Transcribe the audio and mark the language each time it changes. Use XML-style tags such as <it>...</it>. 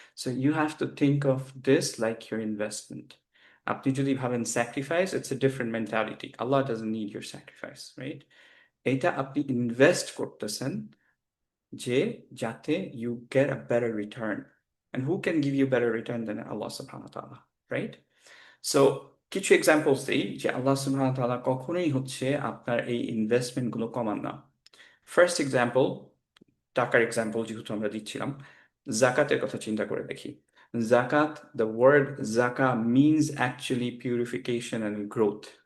<en>So you have to think of this like your investment.</en> <bn>আপনি যদি ভাবেন</bn> <en>sacrifice, it's a different mentality. Allah doesn't need your sacrifice, right?</en> <bn>এটা আপনি invest করতেছেন যে যাতে</bn> <en>you get a better return. And who can give you better return than Allah subhanahu wa ta'ala, right?</en> <bn>So কিছু examples দিই যে আল্লাহ সুবহানাহু ওয়া তাআলা কখনোই হচ্ছে আপনার এই ইনভেস্টমেন্ট গুলো কমান না। ফার্স্ট এক্সাম্পল, টাকার এক্সাম্পল যেহেতু আমরা দিচ্ছিলাম, জাকাতের কথা চিন্তা করে দেখি।</bn> <en>জাকাত, the word জাকা means actually purification and growth.</en>